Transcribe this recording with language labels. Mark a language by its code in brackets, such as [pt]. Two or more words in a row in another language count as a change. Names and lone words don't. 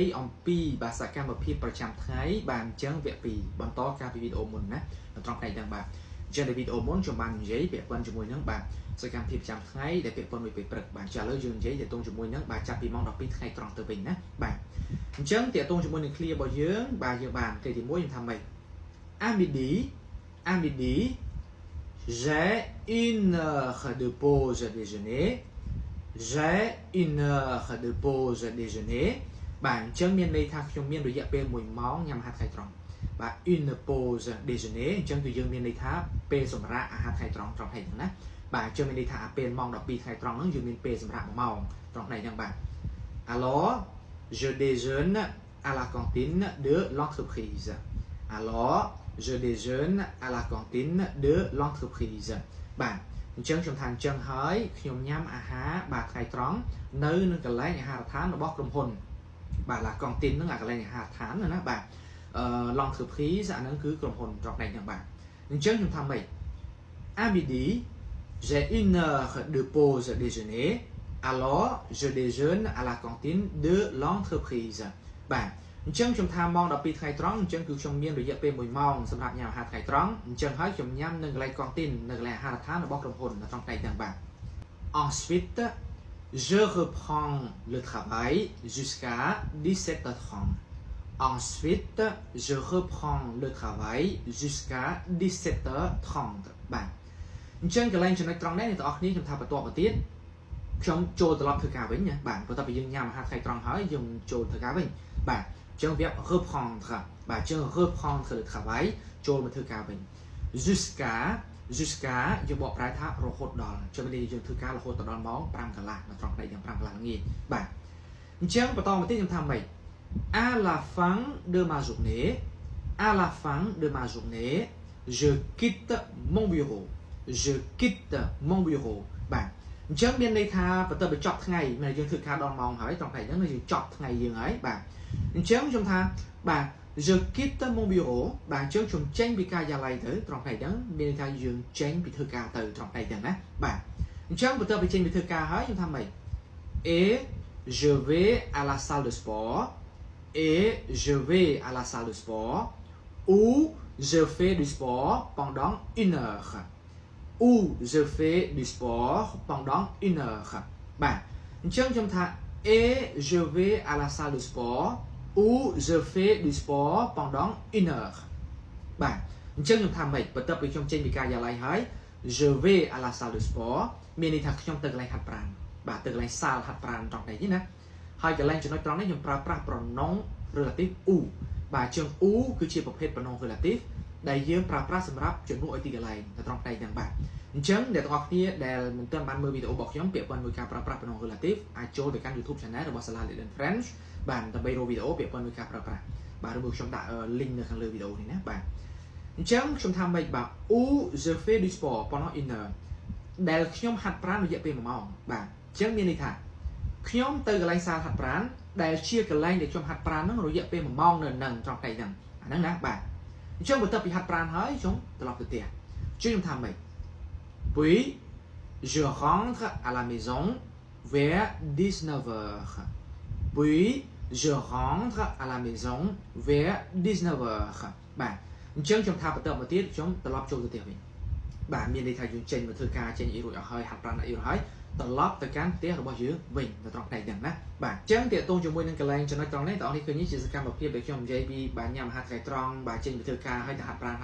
[km] អំពីភាសាកម្មភាពប្រចាំថ្ងៃបាទអញ្ចឹងវគ្គ2បន្តការពីវីដេអូមុនណានៅត្រង់ថ្ងៃហ្នឹងបាទអញ្ចឹងនៅវីដេអូមុនខ្ញុំបាននិយាយពាក់ព័ន្ធជាមួយនឹងបាទសកម្មភាពប្រចាំថ្ងៃដែលពាក់ព័ន្ធមួយពេលព្រឹកបាទចាឥឡូវយើងនិយាយទាក់ទងជាមួយនឹងបាទចាប់ពីម៉ោង12ថ្ងៃត្រង់ទៅវិញណាបាទអញ្ចឹងទាក់ទងជាមួយនឹង clear របស់យើងបាទយើងបានគេទី1ខ្ញុំថាម៉េច [fr] à midi j'ai une heure de pause déjeuner. J'ai une heure de pause déjeuner. [km] បាទអញ្ចឹងមានន័យថាខ្ញុំមានរយៈពេល1ម៉ោងញ៉ាំអាហារថ្ងៃត្រង់បាទ [fr] une pause déjeuner [km] អញ្ចឹងគឺយើងមានន័យថាពេលសម្រាប់អាហារថ្ងៃត្រង់ត្រង់ថ្ងៃហ្នឹងណាបាទអញ្ចឹងមានន័យថាពេលម៉ោង12ថ្ងៃត្រង់ហ្នឹងយើងមានពេលសម្រាប់1ម៉ោងត្រង់ថ្ងៃហ្នឹងបាទ [fr] Alors je déjeune à la cantine de l'entreprise. Alors je déjeune à la cantine de l'entreprise. [km] បាទអញ្ចឹងខ្ញុំថាអញ្ចឹងហើយខ្ញុំញ៉ាំអាហារបាទថ្ងៃត្រង់នៅនឹងកន្លែងអាហារដ្ឋានរបស់ក្រុមហ៊ុនបាទ [fr] la cantine [km] ហ្នឹងអាកន្លែងអាហារដ្ឋានណាបាទl'entreprise អាហ្នឹងគឺក្រុមហ៊ុនត្រង់ ផ្នែកហ្នឹងបាទអញ្ចឹងខ្ញុំថាម៉េច [fr] à midi j'ai une heure de pause déjeuner alors je déjeune à la cantine de l'entreprise [km] បាទអញ្ចឹងខ្ញុំថាម៉ោង 12ថ្ងៃត្រង់អញ្ចឹងគឺខ្ញុំមានរយៈពេល1ម៉ោងសម្រាប់ញ៉ាំអាហារថ្ងៃត្រង់អញ្ចឹងហើយខ្ញុំញ៉ាំនៅកន្លែងកន្ទីននៅកន្លែងអា ហារដ្ឋានរបស់ក្រុមហ៊ុននៅត្រង់ផ្នែកហ្នឹងបាទ [fr] Ensuite je reprends le travail jusqu'à 17h30 Ensuite je reprends le travail jusqu'à 17h30 [km] បាទអញ្ចឹងកន្លែងចំណុចត្រង់នេះអ្នកទាំងអស់គ្នាខ្ញុំថាបន្តមកទៀតខ្ញុំចូលត្រឡប់ធ្វើការវិញណាបាទបន្ទាប់ពីយើងញ៉ាំអាហារថ្ងៃត្រង់ហើយយើងចូលធ្វើការវិញបាទអញ្ចឹងវា reprendre បាទអញ្ចឹង [fr] reprendre le travail [km] ចូលមកធ្វើការវិញ jusqu'à យើងបកប្រែថារហូតដល់អញ្ចឹងនេះយើងធ្វើការរហូតដល់ម៉ោង5កន្លះនៅត្រង់ផ្នែកយ៉ាង5កន្លះល្ងាចបាទអញ្ចឹងបន្តមកទៀតខ្ញុំថាម៉េច [fr] à la fin de ma journée à la fin de ma journée je quitte mon bureau je quitte mon bureau [km] បាទអញ្ចឹងមានន័យថាបន្ទាប់ពីចប់ថ្ងៃមានយើងធ្វើការដល់ម៉ោងហើយត្រង់ផ្នែកហ្នឹងយើងចប់ថ្ងៃយើងហើយបាទអញ្ចឹងខ្ញុំថាបាទ [fr] je quitte mon bureau [km] បាទអញ្ចឹងខ្ញុំចេ ញពីការិយាល័យទៅត្រង់ផ្នែកហ្នឹងមានន័យថាយើងចេញពីធ្វើការទៅត្រង់ផ្នែកហ្នឹងណាបាទអញ្ចឹងបន្ទាប់ពីចេញពីធ្វើការហើយខ្ញុំថាម៉េច [fr] et je vais à la salle de sport et je vais à la salle de sport où je fais du sport pendant 1 heure où je fais du sport pendant 1 heure [km] បាទអញ្ចឹងខ្ញុំថា et [fr] je vais à la salle de sport où je fais du sport pendant 1 heure [km] បាទអញ្ចឹងខ្ញុំថាម៉េចបន្ទាប់ពីខ្ញុំចេញពីការិយាល័យហើយ [fr] je vais à la salle de sport [km] មានន័យថាខ្ញុំទៅកន្លែងហាត់ប្រាណបាទទៅកន្លែងសាលហាត់ប្រាណត្រង់នេះណា ហើយកន្លែងចំណុចត្រង់នេះខ្ញុំប្រើប្រាស់ប្រណង [fr] relative où [km] បាទអញ្ចឹង où គឺជាប្រភេទប្រណង relative ដែលយើងប្រើប្រាស់សម្រាប់ជំនួសឲ្យទីកន្លែងនៅត្រង់ផ្នែកហ្នឹងបាទអញ្ចឹងអ្នកទាំងអស់គ្នាដែលមិន ទាន់បានមើលវីដេអូរបស់ខ្ញុំពាក់ព័ន្ធមួយការប្រើប្រាស់ប្រណង relative អាចចូលទៅកាន់ [en] YouTube Channel [km] របស់សាលា Let's Learn French បាទដើម្បីរកវីដេអូពាក់ព័ន្ធមួយ ការប្រើប្រាស់បាទឬមួយខ្ញុំដាក់ link នៅខាងលើវីដេអូនេះណាបាទអញ្ចឹងខ្ញុំថាម៉េចបាទ [fr] où je fais du sport pendant 1 heure [km] ដែលខ្ញុំហាត់ប្រាណរយៈពេល1ម៉ោងបាទអញ្ចឹងមានន័យថាខ្ញុំទៅកន្លែងសាលហាត់ប្រាណដែលជាកន្លែងដែលខ្ញុំហាត់ប្រាណហ្នឹងរយៈពេល1ម៉ោងនៅនឹងត្រង់ផ្នែកហ្នឹងអាហ្នឹងណាបាទអញ្ចឹងបន្ទាប់ពីហាត់ប្រាណហើយខ្ញុំត្រឡប់ទៅផ្ទះខ្ញុំថាម៉េច [fr] puis je rentre à la maison vers 19h puis je rentre à la maison vers 19h [km] បាទអញ្ចឹងខ្ញុំថាបន្តមកទៀតខ្ញុំត្រឡប់ចូលទៅផ្ទះវិញបាទមានន័យថាយើងចេញមកធ្វើការចេញអីរួចអស់ហើយហាត់ប្រាណអីរួចហើយត្រឡប់ទៅកាន់ផ្ទះរបស់យើងវិញនៅ ត្រង់ផ្នែកហ្នឹងណាបាទអញ្ចឹងទាក់ទងជាមួយនឹងកន្លែងចំណុចត្រង់នេះបងប្អូនឃើញនេះជាសកម្មភាពដែលខ្ញុំនិយាយពីបាទញ៉ាំអាហារថ្ងៃត្រង់បាទចេញទៅធ្វើការហើយទៅហាត់ប្រាណហា